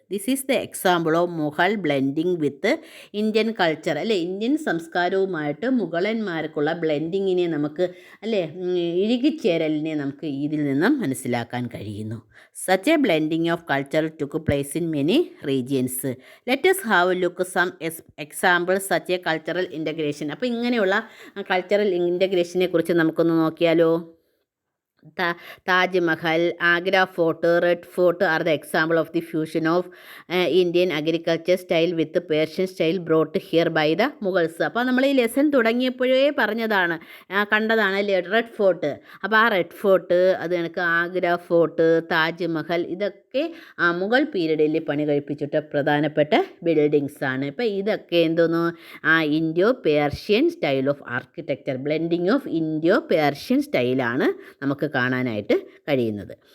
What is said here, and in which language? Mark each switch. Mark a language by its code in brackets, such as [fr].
[en] This is the example of Mughal blending with Indian culture. [ml] അല്ലേ, Indian സംസ്കാരവുമായിട്ട് മുഗളന്മാർക്കുള്ള ബ്ലെൻഡിങ്ങിനെ നമുക്ക് അല്ലേ, ഇഴുകിച്ചേരലിനെ നമുക്ക് ഇതിൽ നിന്നും മനസ്സിലാക്കാൻ കഴിയുന്നു. [en] Such a blending of culture took place in many regions. Let us have a look some examples such a cultural integration. [ml] അപ്പോൾ ഇങ്ങനെയുള്ള കൾച്ചറൽ ഇൻ്റഗ്രേഷനെ കുറിച്ച് നമുക്കൊന്ന് നോക്കിയാലോ. [en] Taj Mahal, Agra Fort, Red Fort are the example of the fusion of Indian agriculture style with the Persian style brought here by the Mughals. [ml] അപ്പോൾ നമ്മൾ ഈ lesson തുടങ്ങിയപ്പോഴേ പറഞ്ഞതാണ്, കണ്ടതാണ് റെഡ് ഫോർട്ട്. അപ്പോൾ ആ റെഡ് ഫോർട്ട്, അത് കണക്ക് ആഗ്ര ഫോർട്ട്, താജ്മഹൽ, ഇതൊക്കെ മുഗൾ പീരീഡിൽ പണി കഴിപ്പിച്ചിട്ട് പ്രധാനപ്പെട്ട ബിൽഡിങ്സ് ആണ്. ഇപ്പോൾ ഇതൊക്കെ എന്തോന്നു, Indo Persian style of architecture, blending of Indo Persian സ്റ്റൈലാണ് നമുക്ക് കാണാനായിട്ട് കഴിയുന്നത്.